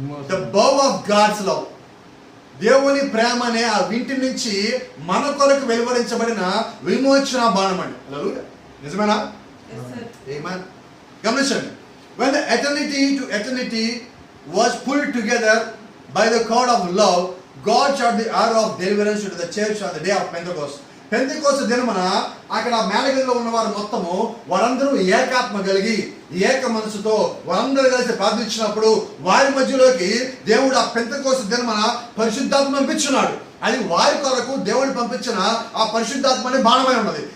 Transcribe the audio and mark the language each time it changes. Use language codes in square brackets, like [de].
[en] The bow of God's love. [te] దేవుని ప్రేమ అనే ఆ వింటి నుంచి మన కొరకు వెలువరించబడిన విమోచన బాణం అండి. నిజమేనా? ఆమేన్. గమనించండి. [en] When the eternity to eternity was pulled together by the cord of love, God shot the arrow of deliverance to the church on the day of Pentecost. [te] Pentecost దినమున అక్కడ మేళగదిలో ఉన్న వారు మొత్తము వారందరూ ఏకాత్మ కలిగి ఏక మనసుతో వారందరూ కలిసి ప్రార్థించినప్పుడు వారి మధ్యలోకి దేవుడు ఆ పెంతెకోస్తు దినమున పరిశుద్ధాత్మ పంపించున్నాడు. అది వారి కొరకు దేవుడు పంపించిన ఆ పరిశుద్ధాత్మ అనే బాణమై ఉన్నది.